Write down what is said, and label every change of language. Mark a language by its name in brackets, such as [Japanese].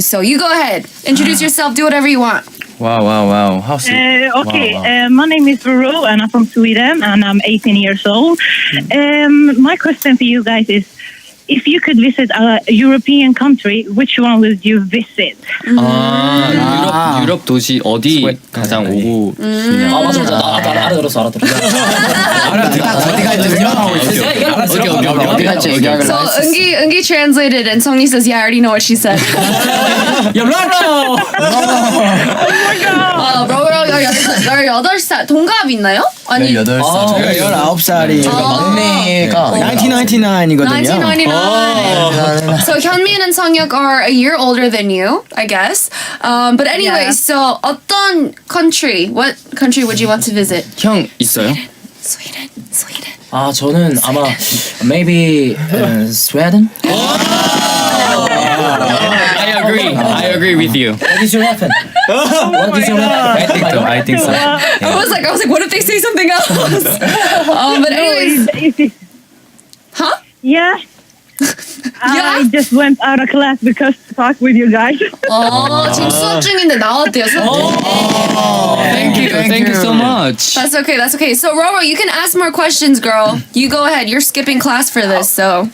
[English] So you go ahead, introduce yourself, do whatever you want. Wow. How sweet. Okay, Wow. my name is Roro and I'm from Sweden and I'm 18 years old. My question for you guys is, if you could visit a European country, which one would you visit? [Korean] 유럽 도시 어디 가장 오고 싶냐? 맞아. 나 알아들었어. 어디 갈지 생각하고 있어. 어디 갈지 얘기하길래. [English] So Ungi translated, and Songni says, "Yeah, I already know what she said." Roro. [Korean] Roro 18살 동갑 있나요? 아니 18살. 저희가 19살이 막내가 1999이거든요. 1999. [English] So Hyunmin and Songyuk are a year older than you, I guess. But anyway, Yeah. so [Korean] 어떤 [English] country? What country would you want to visit? [Korean] 형 있어요? [English] Sweden. [Korean] 저는 아마 [English] maybe [Korean] Sweden. [English] I agree with you. What is your weapon? What is your weapon? I think so. I was like, what if they say something else? But anyways, huh? Yeah. Yeah? I just went out of class because to talk with you guys. [Korean] 지금 수업 중인데 나왔대요. [English] Thank you so much. That's okay. So Roro, you can ask more questions, girl. You go ahead. You're skipping class for this, so.